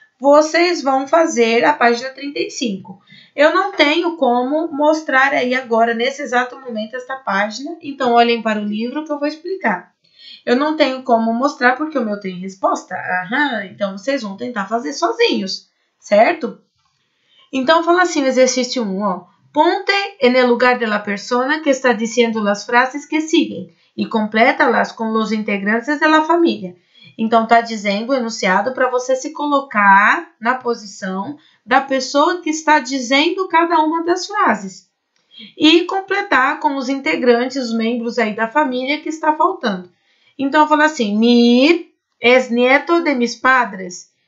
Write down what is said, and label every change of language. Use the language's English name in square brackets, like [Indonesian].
[Portuguese] vocês vão fazer a página 35. Eu não tenho como mostrar aí agora, nesse exato momento, esta página. Então, olhem para o livro que eu vou explicar. Eu não tenho como mostrar porque o meu tem resposta. Então, vocês vão tentar fazer sozinhos, certo? Então, fala assim o exercício 1, ó. [Spanish] Ponte en el lugar de la persona que está diciendo las frases que siguen e completa-las com los integrantes de la familia. [Portuguese] Então, está dizendo o enunciado para você se colocar na posição da pessoa que está dizendo cada uma das frases. E completar com os integrantes, os membros aí da família que está faltando. Então, fala assim, [Spanish] mi es nieto de mis padres.